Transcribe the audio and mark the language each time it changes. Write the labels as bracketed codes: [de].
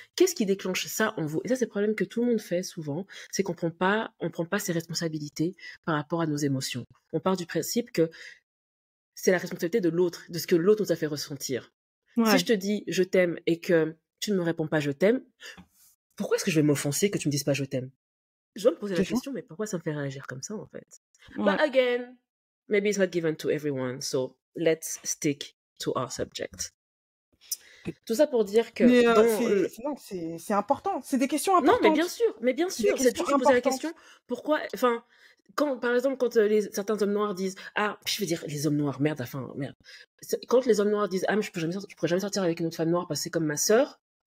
[fr] Qu'est-ce qui déclenche ça en vous? Et ça, c'est le problème que tout le monde fait souvent, c'est qu'on prend pas ses responsabilités par rapport à nos émotions. On part du principe que c'est la responsabilité de l'autre, de ce que l'autre nous a fait ressentir. Ouais. Si je te dis je t'aime et que tu ne me réponds pas je t'aime, pourquoi est-ce que je vais m'offenser que tu me dises pas je t'aime? Je dois me poser la question, mais pourquoi ça me fait réagir comme ça en fait? Ouais. [en] But again, maybe it's not given to everyone, so let's stick to our subject. [fr] Tout ça pour dire que c'est important, c'est des questions importantes. Non, mais bien sûr, c'est toujours poser la question pourquoi, enfin, quand par exemple quand certains hommes noirs disent je veux dire les hommes noirs merde, quand les hommes noirs disent tu pourrais jamais sortir avec une autre femme noire parce que c'est comme ma sœur.